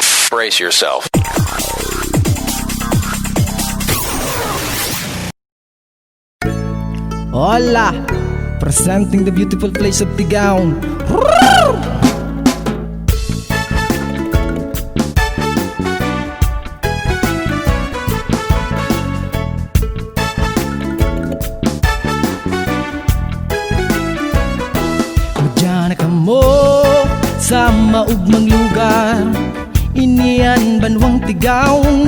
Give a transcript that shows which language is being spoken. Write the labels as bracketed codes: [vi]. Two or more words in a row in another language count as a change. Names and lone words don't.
[en] Brace yourself. [es] Hola! [en] Presenting the beautiful place of Tigaon. [bik] Madyan ka mo sa maugmang lugar, inian banwang Tigaon.